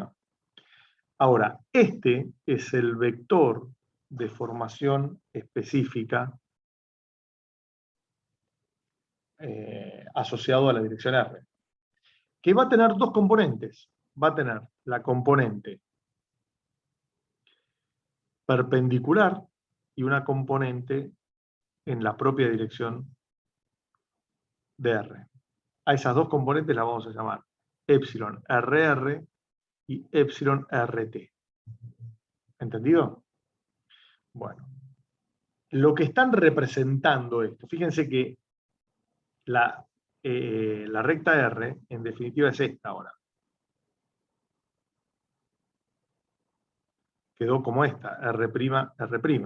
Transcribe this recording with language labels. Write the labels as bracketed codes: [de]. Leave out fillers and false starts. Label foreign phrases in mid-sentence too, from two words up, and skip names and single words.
[es] Ahora, este es el vector de formación específica asociado a la dirección R, que va a tener dos componentes. Va a tener la componente perpendicular y una componente en la propia dirección de R. A esas dos componentes las vamos a llamar epsilon RR y epsilon RT. ¿Entendido? Bueno. Lo que están representando esto, fíjense que la recta R, en definitiva, es esta ahora. Quedó como esta, R', R'.